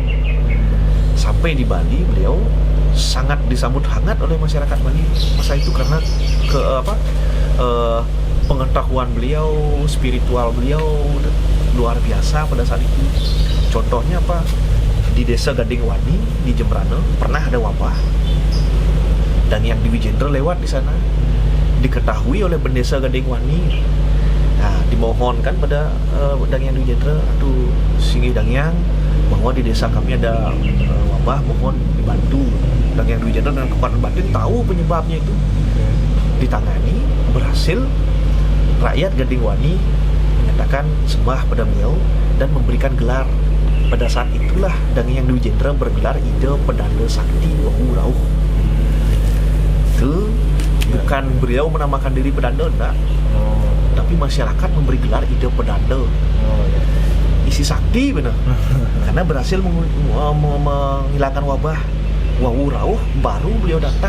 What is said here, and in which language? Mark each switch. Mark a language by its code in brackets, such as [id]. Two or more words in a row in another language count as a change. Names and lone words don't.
[id] Sampai di Bali beliau sangat disambut hangat oleh masyarakat Bali masa itu karena pengetahuan beliau, spiritual beliau luar biasa pada saat itu. Contohnya apa? Di desa Gading Wani di Jembrana pernah ada wabah dan yang Dwi Jendre lewat di sana. Diketahui oleh Bendesa Gading Wani. Nah, dimohonkan pada Dangyang Dwi Jendre, aduh singgih Dangyang, bahwa di desa kami ada wabah, mohon dibantu. Dangyang Dwi Jendre dengan kekuatan batin tahu penyebabnya itu. Ditangani, berhasil. Rakyat Gading Wani menyatakan sembah pada beliau dan memberikan gelar pada saat itulah Dang Hyang Dwi Jendra bergelar ide Pedanda Sakti Wahu Rauh. Itu bukan beliau menamakan diri pedanda, enggak. Tapi masyarakat memberi gelar ide pedanda. Isi sakti benar. Karena berhasil menghilangkan wabah Wahu Rauh, baru beliau datang